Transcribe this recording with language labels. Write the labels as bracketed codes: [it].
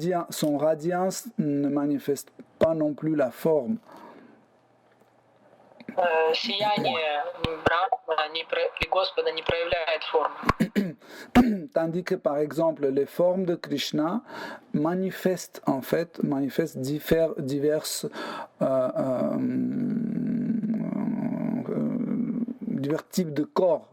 [fr] Son radiance ne manifeste pas non plus la forme. [ru] Сияние Брахмана и Господа не проявляет формы. [fr] Tandis que par exemple les formes de Krishna manifestent divers types de corps.